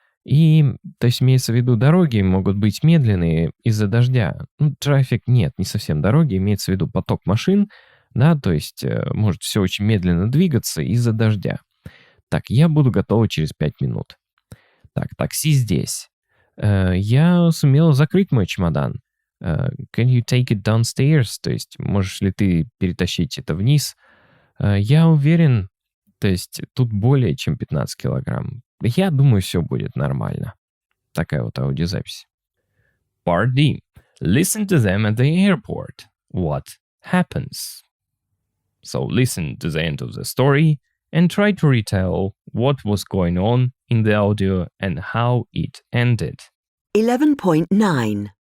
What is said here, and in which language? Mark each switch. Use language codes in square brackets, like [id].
[ru] И, то есть, имеется в виду, дороги могут быть медленные из-за дождя. Трафик нет, не совсем дороги, имеется в виду поток машин, да, то есть может все очень медленно двигаться из-за дождя. Так, я буду готова через 5 минут. Так, такси здесь. Я сумела закрыть мой чемодан. [en] Can you take it downstairs? [ru] То есть, можешь ли ты перетащить это вниз? Я уверен, то есть тут более чем 15 килограмм. Я думаю, все будет нормально. Такая вот аудиозапись. [en] Part D. Listen to them at the airport. What happens? So listen to the end of the story and try to retell what was going on in the audio and how it ended. 11.9.